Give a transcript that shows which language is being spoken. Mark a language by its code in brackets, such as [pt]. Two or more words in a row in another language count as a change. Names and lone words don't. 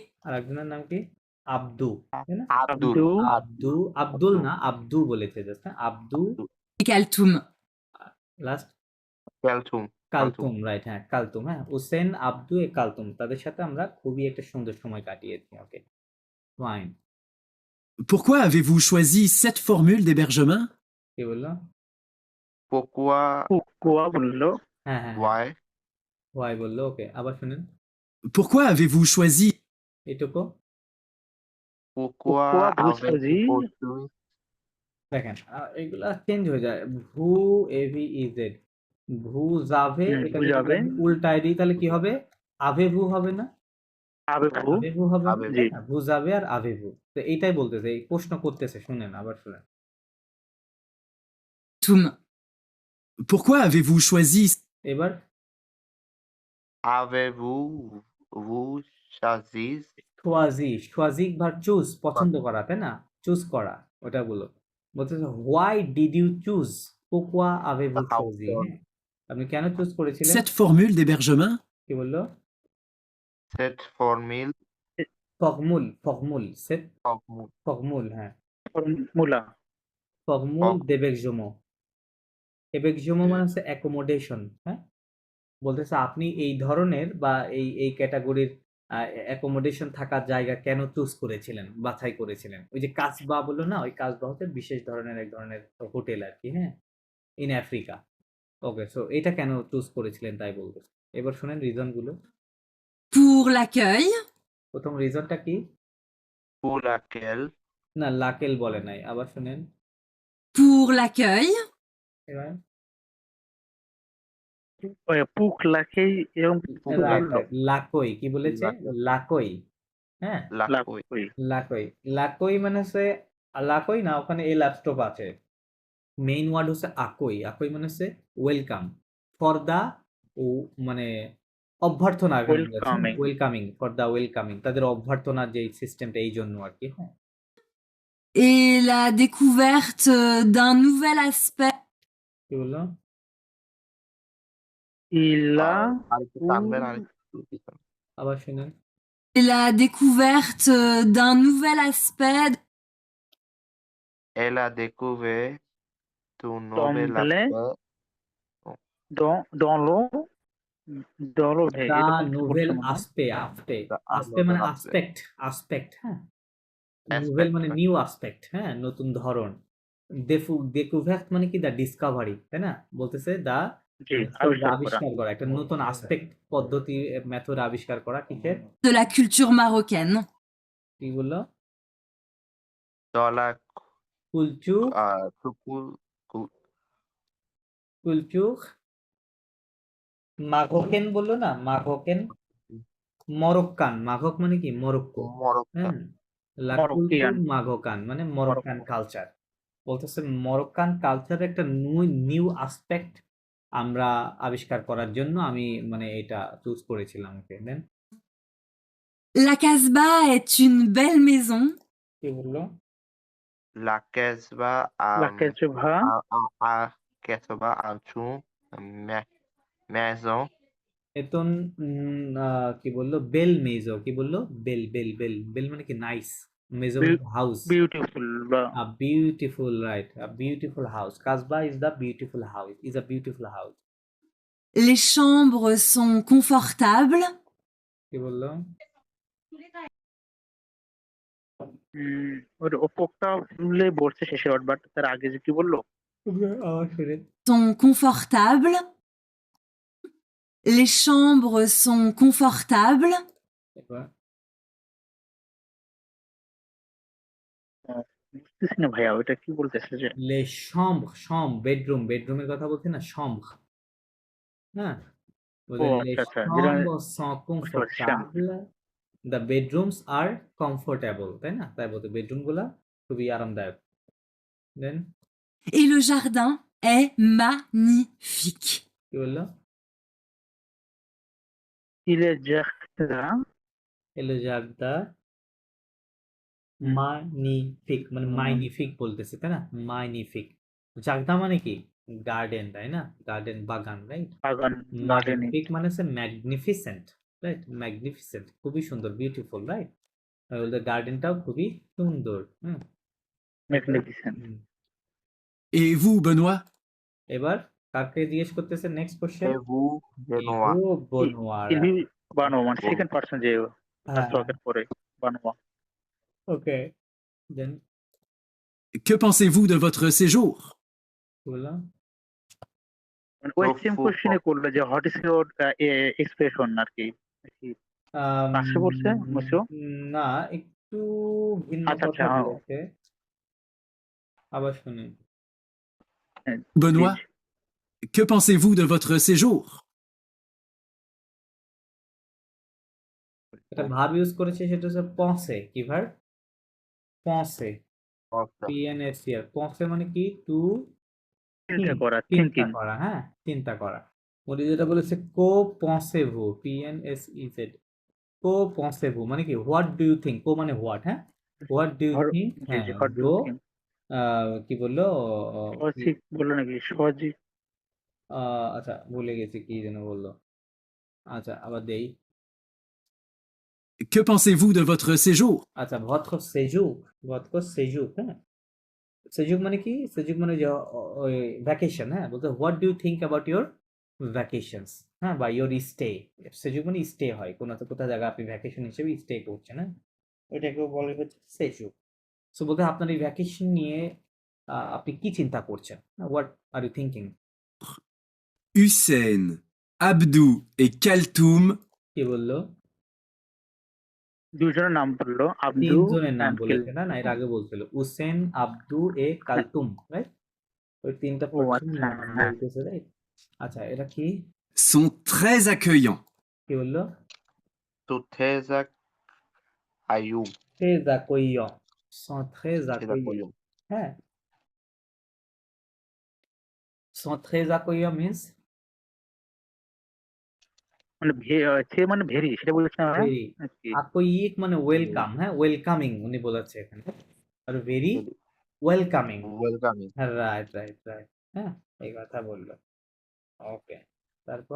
[bn] আর একজনের নাম কি? আব্দু, তাই না? আব্দুল আব্দু আব্দু, আব্দুল না, আব্দু বলেছে জাস্ট, হ্যাঁ? আব্দু, Kaltoum. লাস্ট ক্যালথুম ক্যালথুম কালতুম, রাইট, হ্যাঁ, কালতুম, হ্যাঁ, হুসেন, আব্দু এ কালতুম, তাদের সাথে আমরা খুবই একটা সুন্দর সময় কাটিয়েছি। [en] Okay, fine. [fr] pourquoi avez-vous choisi cette formule d'hébergement? [bn] কি বললো? পোকুয়া কুয়া বললো হ্যাঁ, হ্যাঁ, হ্যাঁ, ওয়াই ওয়াই বললো। ওকে, আবার শুনেন [fr] Pourquoi avez-vous choisi [bn] এটুকু। পোকুয়া কুয়া আবেগ ভুসাজি দেখেন এগুলা চেঞ্জ হয়ে যায়। ভু, এভি, ইজেড, ভু জাভে, এটা যদি বুঝাবে আমি উল্টায় দিই তাহলে কি হবে? [fr] avez-vous [bn] হবে না? আবেগু [fr] avez-vous [bn] হবে না, আবেগ জি তাই না? ভু যাবে আর [fr] avez-vous. [bn] তো এইটাই বলতেছে, এই প্রশ্ন করতেছে, শুনেন, আবার শুনেন। Toum. [fr] Pourquoi avez-vous choisi [bn] এবার আবেভু ভু শাজিজ সোয়াজি, সোয়াজিক ভার চুজ, পছন্দ করা, তাই না? চুজ করা, ওটা বলো। বলতেছে [en] why did you choose [fr] pourquoi avez-vous choisi, [bn] হাউস হ্যাঁ? আপনি কেন চুজ করেছিলেন? [fr] cette formule d'hébergement? [bn] কি বললো? সেট ফরমিল ফগমুল, ফগমুল সেট, ফকমু ফগমুল, হ্যাঁ, মুলা ফগমুল দেবেকজমো। এবেকজমো মানে হচ্ছে অ্যাকোমোডেশন, হ্যাঁ? বলতেছে আপনি এই ধরনের বা এই ক্যাটাগরির অ্যাকোমোডেশন থাকার জায়গা কেন চুজ করেছিলেন, বাছাই করেছিলেন? ওই যে কাসবা বললো না, ওই কাসবা হচ্ছে বিশেষ ধরনের এক ধরনের হোটেল আর কি, হ্যাঁ, [en] in Africa. okay, so [bn] এটা কেন চুজ করেছিলেন তাই বলতেছে। এবার শোনেন রিজন গুলো। [fr] Pour l'accueil, [bn] প্রথম রিজনটা কি? [fr] pour laquelle [bn] না, লাকেল বলে নাই, আবার শুনেন [fr] pour l'accueil, [bn] এবার। পুক লাখেই এরকম কিছু রাইট বললো। রাইট, লাকই কি বলেছে? লাকই, হ্যাঁ, [fr] l'accueil [bn] লাকই লাকই। লাকই মানে হচ্ছে, লাকই না, ওখানে এল স্টপ আছে। [en] main word [bn] হচ্ছে আকই। আকই মানে হচ্ছে [en] welcome for the, [bn] ও মানে অভ্যর্থনা, এখানে বলেছে ওয়েলকামিং। [en] welcoming, for the welcoming, [bn] তাদের অভ্যর্থনার যে সিস্টেমটা এই জন্য আর কি, হ্যাঁ। [fr] et la découverte d'un nouvel aspect [bn] কি বললো? ইলা আরেকটু টানবেন, আরেকটু পিছন। আবার শুনেন। [fr] et la découverte d'un nouvel aspect Elle a découvert un nouvel [bn] টম্বলে [fr] aspect [bn] দলো দলো দা এরকম কিছু নোভেল বলছে মনে হয়। আসপে, আসপে, the আসপে মানে [en] novel aspect [bn] আসপেক্ট, আসপেক্ট, হ্যাঁ। নোভেল [fr] aspect [bn] মানে [en] new aspect, [bn] হ্যাঁ, নতুন ধরন। ডেকুভার্ট মানে কি? [en] the discovery, [bn] তাই না? বলতেছে দা জি, মেথড, আবিষ্কার করা। আবিষ্কার করা, একটা নতুন আসপেক্ট, পদ্ধতি, মেথড আবিষ্কার করা, কিসের? [fr] de la culture marocaine. [bn] কি বললো? [fr] dans la [bn] কুলচু, কুলচুক, মাঘকেন বললো না? মাঘকেন, মরক্কান। মাঘক মানে কি? মরক্কো, Moroccan হ্যাঁ। লা কুলচুর মরক্কিয়ান মাঘকান মানে মরক্কান মরক্কো। কালচার। বলতেছে মরক্কান কালচারের একটা [en] new aspect [bn] আমরা আবিষ্কার করার জন্য আমি মানে এটা চুজ করেছিলাম, [en] okay then. [fr] La Casbah est une belle maison [bn] কি বললো? [fr] la Casbah [bn] লাকেজভা [fr] a Casbah une maison [bn] এতন কি বললো? বেল মেজো, কি বললো? বেল বেল বেল বেল মানে কি? নাইস। মেজো মানে হাউস। বিউটিফুল বা [en] A beautiful, right? A beautiful house. Kasbah is the beautiful house. Is a beautiful house. [fr] les chambres sont confortables [bn] কি বললো? ওর ওপরটা ফুললে বলছে শেষে বাট তার আগে যে কি বললো আবার শুনেন। [fr] sont confortables les chambres sont confortables [bn] এবার বুঝতেছি না ভাইয়া ওইটা কি বলতেছে যে [fr] লে chambre, chambre, [bn] বেডরুম, বেডরুমের কথা বলছি না, chambre, হ্যাঁ। ও বলে লে আচ্ছা আচ্ছা যেটা [fr] chambres sont [bn] বুঝতে পারছি শ্যাম। confortables, [en] the bedrooms are comfortable, [bn] তাই না? তাই বলতে বেডরুম গুলা খুবই আরামদায়ক। দেন [fr] et le jardin est magnifique. [bn] কি বললো? ইলে জাখরা এলো জাগদা মাইনিফিক, মানে মাইনিফিক বলতেছে, তাই না? মাইনিফিক। জাগদা মানে কি? গার্ডেন, তাই না? গার্ডেন, বাগান, রাইট? বাগান গার্ডেনিং ম্যাগনিফিক মানে হচ্ছে [en] magnificent, right? [bn] ম্যাগনিফিসেন্ট, খুবই সুন্দর, [en] beautiful, right? [bn] বলতে গার্ডেনটাও খুবই সুন্দর, হুম। ম্যাগনিফিসেন্ট। হুম। [fr] Et vous, Benoît? [bn] এবার কাকে জিজ্ঞেস করতেছে? [en] next question. [fr] et vous Benoît [bn] ও বনোয়া, ইলভি বানো মানে [en] second person [bn] যে হ্যাঁ, ফার্স্ট পরে বানোয়া। [en] okay, then [fr] Que pensez-vous de votre séjour? [bn] কি বললাম? মানে ওই তো সেম কোশ্চেনে করলো যে [en] what is your expression [bn] আর কি পাশে বলছে মুসো। না, একটু ভিন্ন আচ্ছা কথা আচ্ছা হ্যাঁ বলেছে। আবার শুনুন। [fr] Benoît, que pensez-vous de votre séjour? [bn] একটা ভার্ব ইউজ করেছে, সেটা হচ্ছে পসে। কি ভার্ব? পসে, পিএনএসিআর। পসে মানে কি? টু চিন্তা করা চিন্তা থিঙ্কিং। করা, হ্যাঁ, চিন্তা করা। উনি যেটা বলেছে [fr] que pensez-vous, [bn] পিএনএসইজেড, [fr] que pensez-vous [bn] মানে কি? [en] what do you think. কো মানে হোয়াট, হ্যাঁ, what do you think, [bn] জি হ্যাঁ। জি হট গো কি বললো? সজিক বললো নাকি সজিক আচ্ছা, ভুলে গেছি কি যেন বললো। আচ্ছা, আবার দেই। [fr] Que pensez-vous de votre séjour? [bn] আচ্ছা, [fr] votre séjour, votre séjour, [bn] হ্যাঁ। সেজুক মানে কি? সেজুক মানে যে ওই ভ্যাকেশন, হ্যাঁ। বলতে [en] what do you think about your vacations, [bn] হ্যাঁ, বা [en] your stay. [bn] সেজুক মানে স্টে হয়, কোনো তো কোথাও জায়গা আপনি ভ্যাকেশন হিসেবে স্টে করছেন, হ্যাঁ, ওইটাকেও বলে হচ্ছে সেজুক। সো বলতে আপনার এই ভ্যাকেশন নিয়ে আপনি কি চিন্তা করছেন? [en] What are you thinking? [fr] Hussein, Abdou et Kaltoum [bn] কি বললো? দুজনের নাম বললো, আব্দু তিনজনের নাম অ্যান্ড বলেছে না, এর আগে বলছিল হুসেন, আব্দু, কালতুম, রাইট? ওই তিনটা ও পার্সন আচ্ছা, নাম হ্যাঁ। বলতেছে, রাইট? আচ্ছা, এটা কি [fr] sont très accueillants. [bn] কি বললো? Tuthezak Ayub. [fr] Très accueillant, sont très Tuthezak accueillants, Ayub. হ্যাঁ। sont très accueillants means [bn] মানে সে মানে ভেরি, সেটা বলছেন আমরা ভেরি। নাকি? accueillir মানে ওয়েলকাম, হ্যাঁ, ওয়েলকামিং উনি বলেছে এখানে, আর ভেরি [en] Very [bn] ওয়েলকামিং। [en] welcoming. [bn] হ্যাঁ, [en] right right right, [bn] হ্যাঁ, এই কথা বললো। ওকে, তারপর